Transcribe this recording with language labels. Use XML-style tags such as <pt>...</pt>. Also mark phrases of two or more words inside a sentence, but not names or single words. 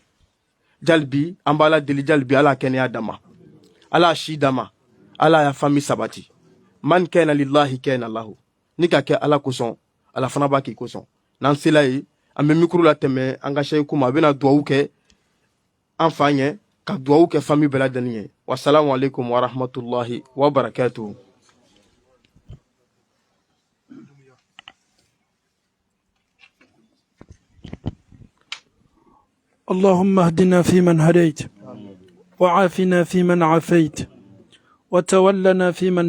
<bm>Jalibi an b'a la deli jalibi Ala kɛnɛya dama Ala si dama Ala ya famille sabati man kana lillahi kana lahu ni ka kɛ Ala kosɔn Ala fana b'a k'i kosɔn. N'an sela ye an bɛ micro la tɛmɛ an ka sheikh kuma a bɛna duwawu kɛ an fa ɲɛ ka duwawu kɛ famille bɛɛ lajɛlen ye.</bm> <ar>والسلام عليكم ورحمة الله وبركاته. اللهم اهدنا فيمن هديت وعافنا فيمن عافيت وتولنا فيمن</ar>